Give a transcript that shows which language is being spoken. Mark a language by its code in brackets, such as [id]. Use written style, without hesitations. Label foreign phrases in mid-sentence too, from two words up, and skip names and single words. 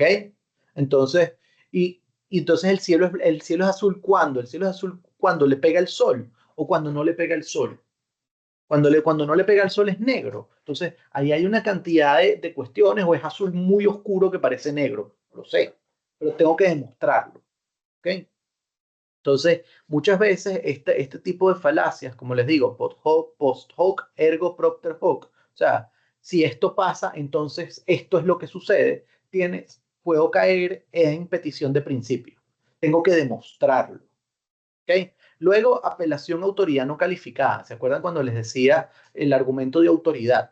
[es] Entonces, y entonces el cielo es azul cuando, el cielo es azul cuando le pega el sol o cuando no le pega el sol. Cuando no le pega el sol es negro. Entonces, ahí hay una cantidad de cuestiones o es azul muy oscuro que parece negro. Lo sé, pero tengo que demostrarlo. ¿Ok? Entonces, muchas veces este tipo de falacias, como les digo, [la] post hoc ergo propter hoc, [es] o sea, si esto pasa, entonces esto es lo que sucede, puedo caer en petición de principio. Tengo que demostrarlo. ¿Ok? Luego, apelación a autoridad no calificada. ¿Se acuerdan cuando les decía el argumento de autoridad?